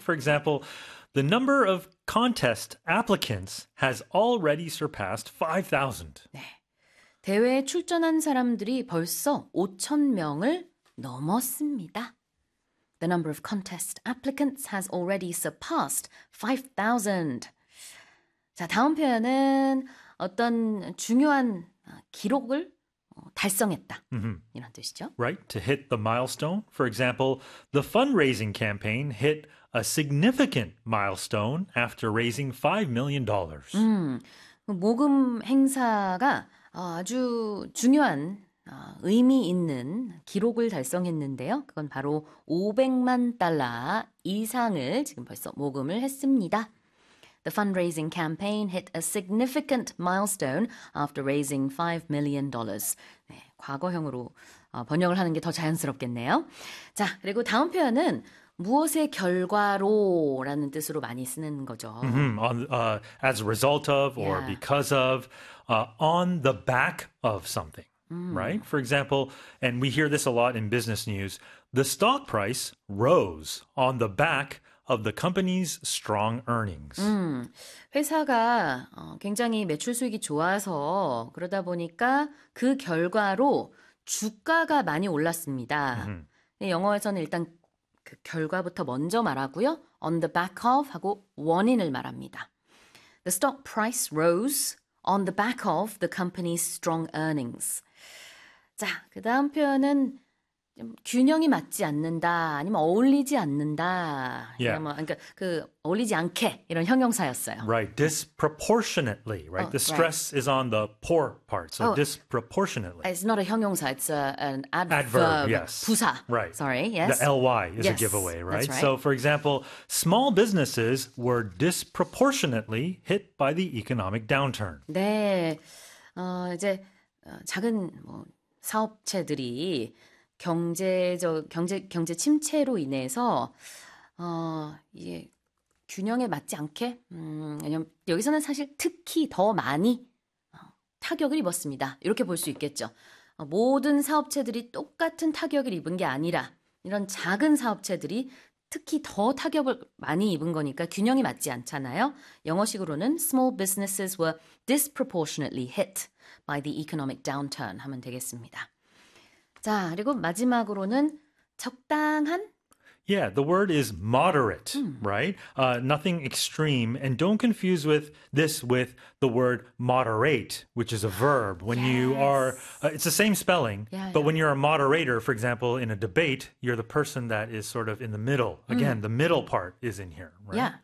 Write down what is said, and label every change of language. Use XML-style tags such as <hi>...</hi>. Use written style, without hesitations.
<en>For example, the number of contest applicants has already surpassed 5,000.</en> <ko>대회에 출전한 사람들이 벌써 5,000명을 넘었습니다.</ko> <en>The number of contest applicants has already surpassed 5,000.</en> <ko>자, 다음 표현은 어떤 중요한 기록을 달성했다. 이런 뜻이죠.</ko> <en>Right, to hit the milestone. For example, the fundraising campaign hit a significant milestone after raising $5 million.</en> <ko>모금 행사가 아주 중요한 의미 있는 기록을 달성했는데요. 그건 바로 500만 달러 이상을 지금 벌써 모금을 했습니다.</ko> <en>The fundraising campaign hit a significant milestone after raising $5 million.</en> <ko>네, 과거형으로 번역을 하는 게더 자연스럽겠네요. 자, 그리고 다음 표현은 무엇의 결과로라는 뜻으로 많이 쓰는 거죠.</ko> <en>As a result of or Yeah. because of, on the back of something, right? For example, and we hear this a lot in business news, the stock price rose on the back of the company's strong earnings. 회사가 굉장히 매출 수익이 좋아서 그러다 보니까 그 결과로 주가가 많이 올랐습니다. 영어에서는 일단 그 결과부터 먼저 말하고요. On the back of 하고 원인을 말합니다. The stock price rose on the back of the company's strong earnings.</en> <ko>자, 그 다음 표현은 좀 균형이 맞지 않는다, 아니면 어울리지 않는다, 이런 뭐, 그러니까 그 어울리지 않게 이런 형용사였어요.</ko> <en>Right, disproportionately, right? The stress is on the poor part, so disproportionately. It's not a 형용사. It's an Adverb, adverb, yes.</en> <ko>부사.</ko> <en>Right. Sorry. The ly is a Yes. giveaway, That's right. So, for example, small businesses were disproportionately hit by the economic downturn.</en> <ko>네. 이제 작은 뭐 사업체들이 경제 침체로 인해서 이게 균형에 맞지 않게 왜냐면 여기서는 사실 특히 더 많이 타격을 입었습니다. 이렇게 볼수 있겠죠. 모든 사업체들이 똑같은 타격을 입은 게 아니라 이런 작은 사업체들이 특히 더 타격을 많이 입은 거니까 균형이 맞지 않잖아요. 영어식으로는</ko> <en>small businesses were disproportionately hit by the economic downturn</en> <ko>하면 되겠습니다. 자, 그리고 마지막으로는 적당한</ko> <en>Yeah, the word is moderate, right? Nothing extreme. And don't confuse with this with the word moderate, which is a verb. When you are, Yes. it's the same spelling, but when you're a moderator, for example, in a debate, you're the person that is sort of in the middle. Again, the middle part is in here, right?</en>